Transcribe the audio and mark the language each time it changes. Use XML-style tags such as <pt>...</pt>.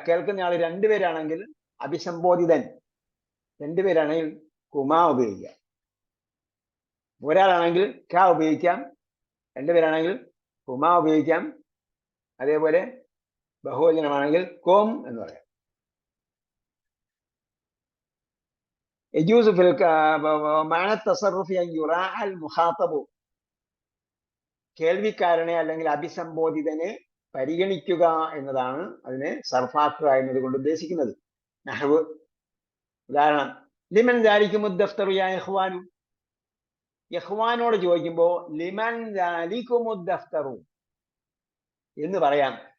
<ml>കേൾക്കുന്ന ആള് 2 പേരാണെങ്കിൽ അഭിസംബോധിതൻ 2 പേരാണെങ്കിൽ കുമാ ഉപയോഗിക്കാം. ഒരാളാണെങ്കിൽ ക ഉപയോഗിക്കാം. 2 പേരാണെങ്കിൽ കുമാ ഉപയോഗിക്കാം. അതേപോലെ ബഹുവചനമാണെങ്കിൽ കോം എന്ന് പറയാം.</ml> <ar>يجوز في معنى التصرف أن يراعى المخاطب.</ar> <ml>കേൾവിക്കാരനെ അല്ലെങ്കിൽ അഭിസംബോധിതനെ പരിഗണിക്കുക എന്നതാണ് അതിനെ സർഫാക്കുക എന്നതുകൊണ്ട് ഉദ്ദേശിക്കുന്നത്. നഹ്വ് ഉദാഹരണം</ml> <ar>ലിമൻ ദാലിക്കുമുദ്ദഫ്തറു യാ ഇഖ്വാനു.</ar> <ml>ഇഖ്വാനോട് ചോദിക്കുമ്പോൾ</ml> <ar>ലിമൻ ദാലിക്കുമുദ്ദഫ്തറു</ar> <ml>എന്ന് പറയാം.</ml>